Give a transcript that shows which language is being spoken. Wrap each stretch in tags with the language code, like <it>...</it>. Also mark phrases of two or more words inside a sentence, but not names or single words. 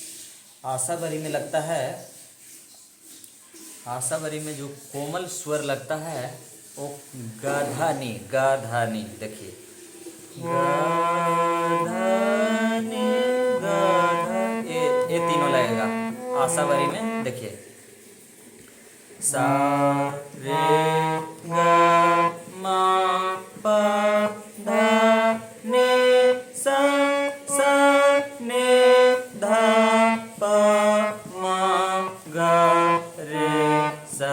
<hi>आशाबरी में लगता है, आशाबरी में जो कोमल स्वर लगता है वो गाधानी, गाधानी। देखिए गाधानी गाधा, ये तीनों लगेगा आशाबरी में। देखिए सा रे ग म प ध नि सा सा नि ध प म ग रे सा।</hi>